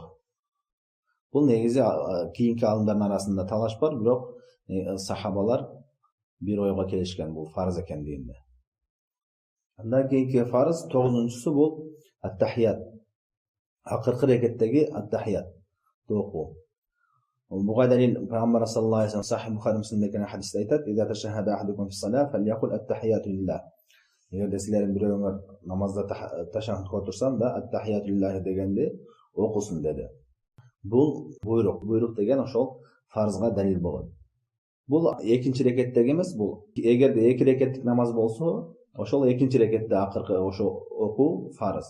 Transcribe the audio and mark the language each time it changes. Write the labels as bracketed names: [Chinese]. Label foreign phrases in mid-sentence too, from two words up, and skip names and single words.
[Kyrgyz] Бул негизи кийинки алымдардын арасында талаш бар, бирок сахабалар бир ойго келишкен бул фарз экендигинде. Андан кийинки фарз 9-чусу бул ат-тахият. Акыркы рекеттеги ат-тахият окуу. Буга далил Пайгамбар [Arabic] صلى الله عليه وسلم [Kyrgyz] Сахih Бухари Муслимде келген хадисте айтат: [Arabic] "إذا تشهد أحدكم في الصلاة فليقل التحيات لله." [Kyrgyz] Эгерде силердин бирөөңөр намазда ташаххудка отурсаң да [Arabic] التحيات لله [Kyrgyz] дегенди окусун деди. Бул буйрук деген ошол фарзга далил болот. Бул экинчи рекеттеги эмес, бул эгерде 2 рекеттик намаз болсо, ошол экинчи рекетте акыркы ошо окуу фарз.